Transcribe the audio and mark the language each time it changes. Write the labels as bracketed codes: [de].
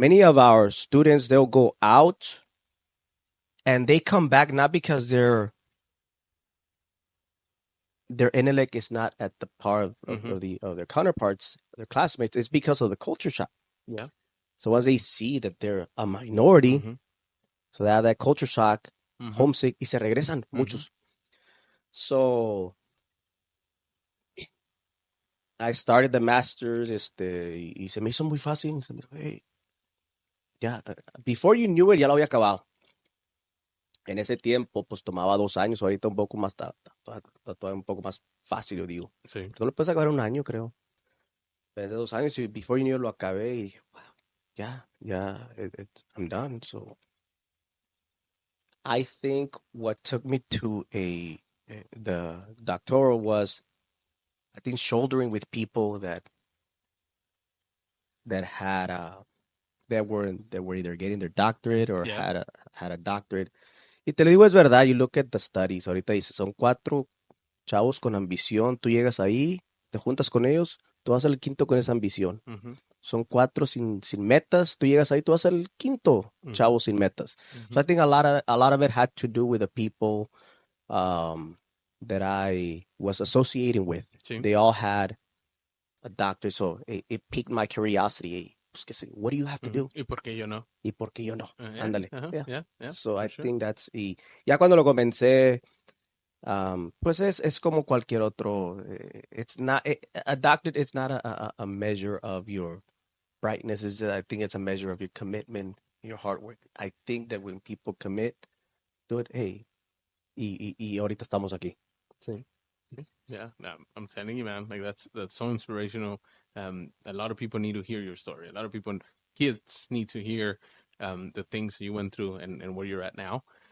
[en] many of our students, they'll go out and they come back not because their intellect is not at the par Mm-hmm. of their counterparts, their classmates. It's because of the culture shock. Yeah. So once they see that they're a minority, Mm-hmm. so they have that culture shock, Mm-hmm. homesick, [es] y se regresan Mm-hmm. muchos. [en] So I started the masters, [es] y se me hizo muy fácil. Se me hizo, hey, ya, [en] before you knew it, [es] ya lo había acabado. En ese tiempo, pues tomaba 2 años, ahorita un poco más, todavía un poco más fácil, yo digo. Sí. Tú lo puedes acabar en un año, creo. Desde 2 años, y [en] before you knew it, [es] lo acabé y dije, wow, ya, [en] I'm done. So I think what took me to the doctoral was, I think, shouldering with people that had that were either getting their doctorate or Yeah. had a doctorate. [es] Y te lo digo, es verdad. [en] You look at the studies. [es] Ahorita dice, son 4 chavos con ambición. Tú llegas ahí, te juntas con ellos, tú vas a ser el quinto con esa ambición. Mm-hmm. Son 4 sin metas. Tú llegas ahí, tú vas a ser el quinto Mm-hmm. chavo sin metas. Mm-hmm. [en] So I think a lot of it had to do with the people that I was associating with. [es] Sí. [en] They all had a doctor, so it piqued my curiosity. Hey, [es] pues, [en] what do you have to Mm-hmm. do? [es] ¿Y por qué yo no? ¿Y por qué yo no? [en] Yeah. [es] Ándale. Uh-huh. [en] Yeah. Yeah. Yeah. So For I sure. think [es] y ya cuando lo comencé, pues es como cualquier otro. [en] It's not a doctorate. It's not a measure of your brightness. I think it's a measure of your commitment, your hard work. I think that when people commit to it, hey, [es] y ahorita estamos aquí. Sí. [en] Yeah, no, I'm telling you, man. Like that's so inspirational. A lot of people need to hear your story. A lot of people, kids, need to hear the things you went through and where you're at now.